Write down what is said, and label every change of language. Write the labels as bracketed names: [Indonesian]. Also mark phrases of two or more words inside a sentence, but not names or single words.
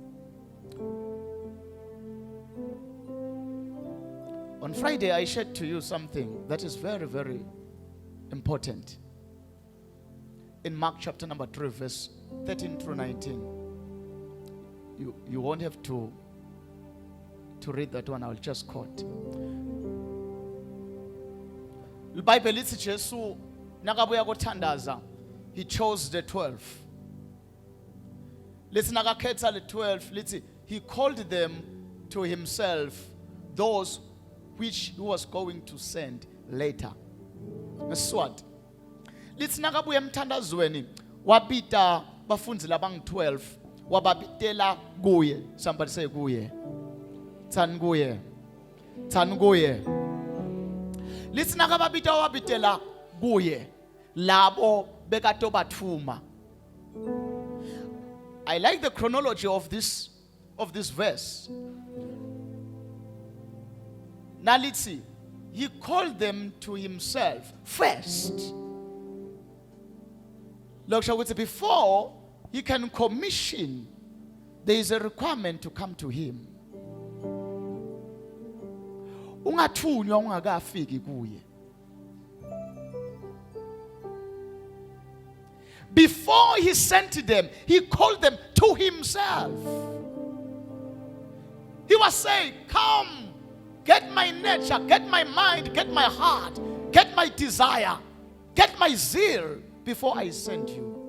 [English] On Friday I shared to you something that is very, very important. In Mark chapter number 3 verse 13 through 19. You won't have to read that one. I'll just quote. The Bible [Swati] lithi Jesu nakabuya kothandaza, [English] he chose the 12. [Swati] Lithi nakakhetha [English] the 12, lithi he called them to himself, those which he was going to send later. [Swati] Ngesiswati lithi nakabuya emthandazweni wabita bafunzi labang 12 wababitela kuye. [English] Somebody say [Swati] kuye. Tsan kuye. Tsan kuye. Lithi nakababita wabitela kuye labo bekato bathuma. [English] I like the chronology of this verse. Now let's see. He called them to himself first. Look, shall we say, before he can commission, there is a requirement to come to him. [Swati] Ungathunywa ungakafiki kuye. [English] Before he sent them, he called them to himself. He was saying, come, get my nature, get my mind, get my heart, get my desire, get my zeal before I send you.